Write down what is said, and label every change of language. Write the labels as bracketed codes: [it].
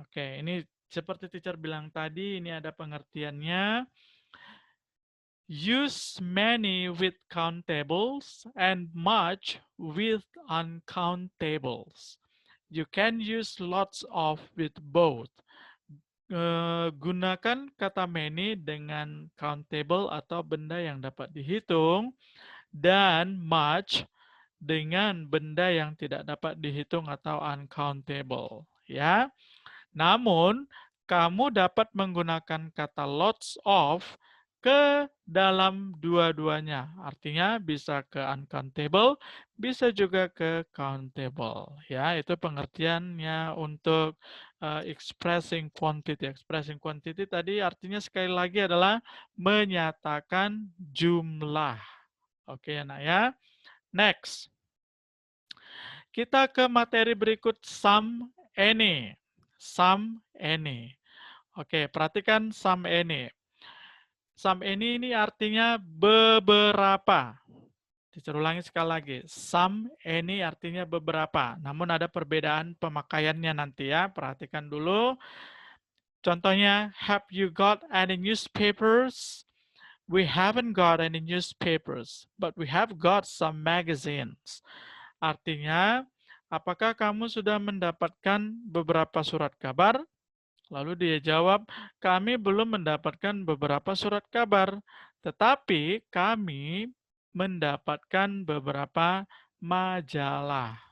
[id] Oke, ini seperti teacher bilang tadi, ini ada pengertiannya. [en] Use many with countables and much with uncountables. You can use lots of with both. [id] Gunakan kata many dengan countable atau benda yang dapat dihitung, dan much dengan benda yang tidak dapat dihitung atau uncountable. Ya. Namun, kamu dapat menggunakan kata lots of ke dalam dua-duanya. Artinya bisa ke uncountable, bisa juga ke countable. Ya, itu pengertiannya untuk expressing quantity. Expressing quantity tadi artinya sekali lagi adalah menyatakan jumlah. Oke, nak ya. Next. Kita ke materi berikut, some, any. Some, any. Oke, perhatikan some, any. Some, any ini artinya beberapa. Teacher ulangi sekali lagi. Some, any artinya beberapa. Namun ada perbedaan pemakaiannya nanti ya. Perhatikan dulu. [en] Contohnya, have you got any newspapers? We haven't got any newspapers, but we have got some magazines. [id] Artinya, apakah kamu sudah mendapatkan beberapa surat kabar? Lalu dia jawab, kami belum mendapatkan beberapa surat kabar, tetapi kami mendapatkan beberapa majalah.